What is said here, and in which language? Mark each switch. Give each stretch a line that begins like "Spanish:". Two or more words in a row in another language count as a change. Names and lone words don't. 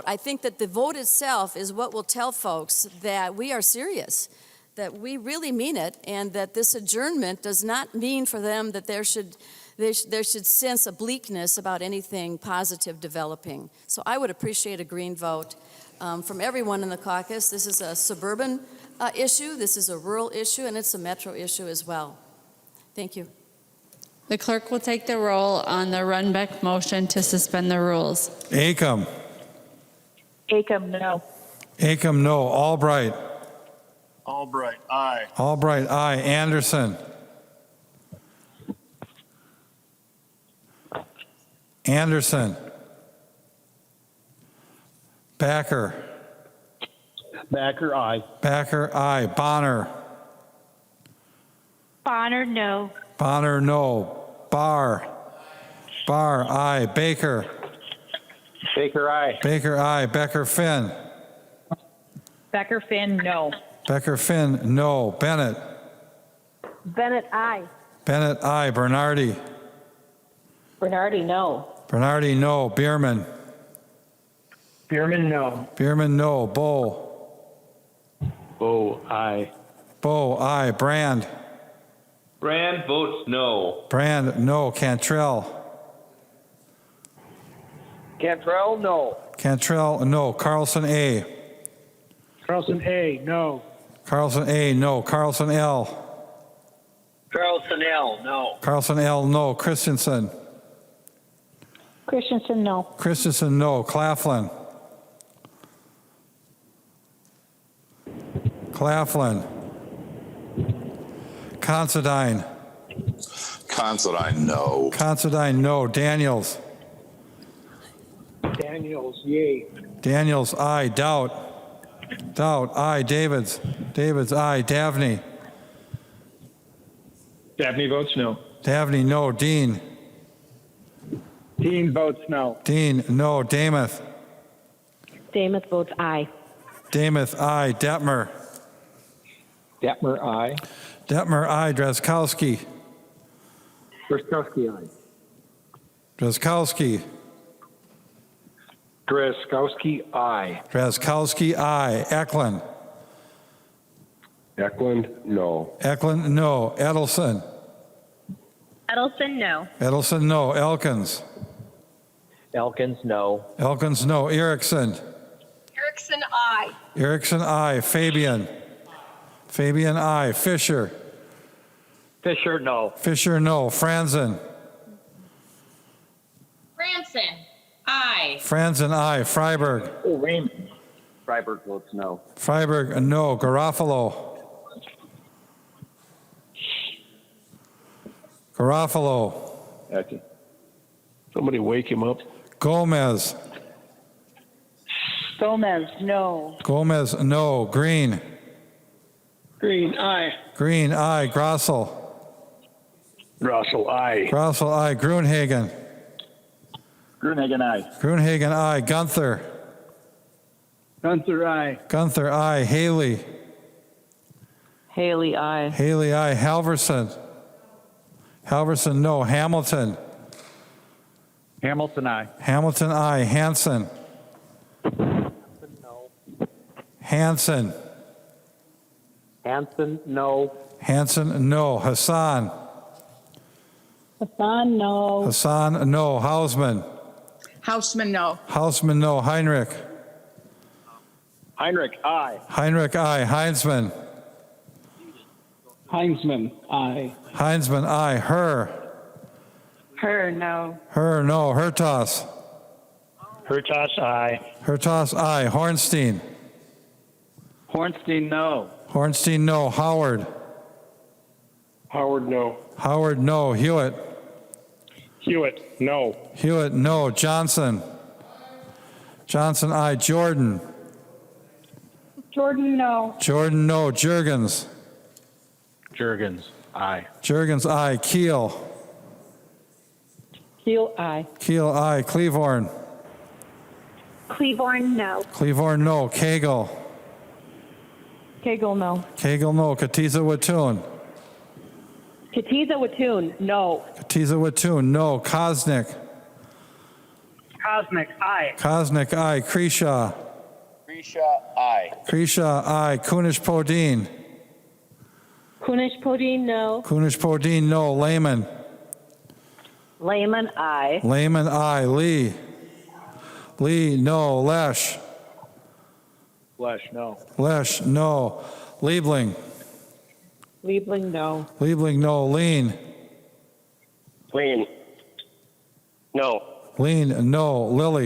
English: I think that the vote itself is what will tell folks that we are serious, that we really mean it, and that this adjournment does not mean for them that they should sense a bleakness about anything positive developing. So I would appreciate a green vote from everyone in the caucus. This is a suburban issue, this is a rural issue, and it's a metro issue as well. Thank you. The clerk will take the roll on the Runbeck motion to suspend the rules. Acom. Acom, no. Acom, no. Albright. Albright, aye. Albright, aye. Anderson. Anderson. Backer. Backer, aye. Backer, aye. Bonner. Bonner, no. Bonner, no. Barr. Barr, aye. Baker. Baker, aye. Baker, aye. Becker, Finn. Becker, Finn, no. Becker, Finn, no. Bennett. Bennett, aye. Bennett, aye. Bernardi. Bernardi, no. Bernardi, no. Bierman. Bierman, no. Bierman, no. Bow. Bow, aye. Bow, aye. Brand. Brand votes no. Brand, no. Cantrell. Cantrell, no. Cantrell, no. Carlson, A. Carlson, A, no. Carlson, A, no. Carlson, L. Carlson, L, no. Carlson, L, no. Christensen. Christensen, no. Christensen, no. Claflin. Claflin. Considine. Considine, no. Considine, no. Daniels. Daniels, yay. Daniels, aye. Doubt. Doubt, aye. Davids. Davids, aye. Davney. Dabney votes no. Davney, no. Dean. Dean votes no. Dean, no. Damath. Damath votes aye. Damath, aye. Detmer. Detmer, aye. Detmer, aye. Drazkowski. Drazkowski, aye. Drazkowski. Drazkowski, aye. Drazkowski, aye. Eklund. Eklund, no. Eklund, no. Edelson. Edelson, no. Edelson, no. Elkins. Elkins, no. Elkins, no. Erickson. Erickson, aye. Erickson, aye. Fabian. Fabian, aye. Fisher. Fisher, no. Fisher, no. Franzen. Franson, aye. Franzen, aye. Freiberg. Oh, Raymond. Freiberg votes no. Freiberg, no. Garofalo. Garofalo. Okay. Somebody wake him up. Gomez. Gomez, no. Gomez, no. Green. Green, aye. Green, aye. Grossel. Russell, aye. Grossel, aye. Grunhagen. Grunehagen, aye. Grunhagen, aye. Gunther. Gunther, aye. Gunther, aye. Haley. Haley, aye. Haley, aye. Halverson. Halverson, no. Hamilton. Hamilton, aye. Hamilton, aye. Hansen. Hansen. Hansen, no. Hansen, no. Hassan. Hassan, no. Hassan, no. Hausman. Houseman, no. Hausman, no. Heinrich. Heinrich, aye. Heinrich, aye. Heinzman. Heinzman, aye. Heinzman, aye. Her. Her, no. Her, no. Hertas. Hertas, aye. Hertas, aye. Hornstein. Hornstein, no. Hornstein, no. Howard. Howard, no. Howard, no. Hewitt. Hewitt, no. Hewitt, no. Johnson. Johnson, aye. Jordan. Jordan, no. Jordan, no. Jurgens. Jurgens, aye. Jurgens, aye. Keel. Keel, aye. Keel, aye. Cleavorn. Cleavorn, no. Cleavorn, no. Cagle. Cagle, no. Cagle, no. Katiza Wattoon. Katiza Wattoon, no. Katiza Wattoon, no. Kosnick. Cosmic, aye. Kosnick, aye. Kreshaw. Grisha, aye. Kreshaw, aye. Kunish Podine. Kunish Podine, no. Kunish Podine, no. Lehman. Lehman, aye. Lehman, aye. Lee. Lee, no. Lesh. Flesh, no. Lesh, no. Liebling. Liebling, no. Liebling, no. Lean. Lean, no. Lean, no. Lilly.